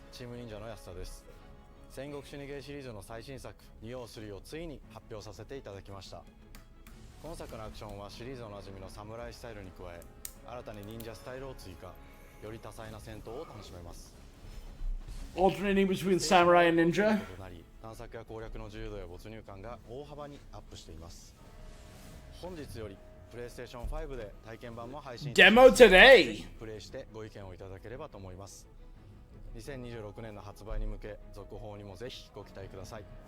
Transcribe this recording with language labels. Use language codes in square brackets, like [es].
[ja] チーム忍者の安田です。戦国死にゲーシリーズの最新作ニオ3をついに発表させていただきました。今作のアクションはシリーズおなじみのサムライスタイルに加え、新たに忍者スタイルを追加。より多彩な戦闘を楽しめます。 [en] Alternating between samurai and ninja. [ja] 探索や攻略の自由度や没入感が大幅にアップしています。本日よりプレイステーション5で体験版も配信。 [en] Demo today. [ja] プレイしてご意見をいただければと思います。2026年の発売に向け続報にもぜひご期待ください。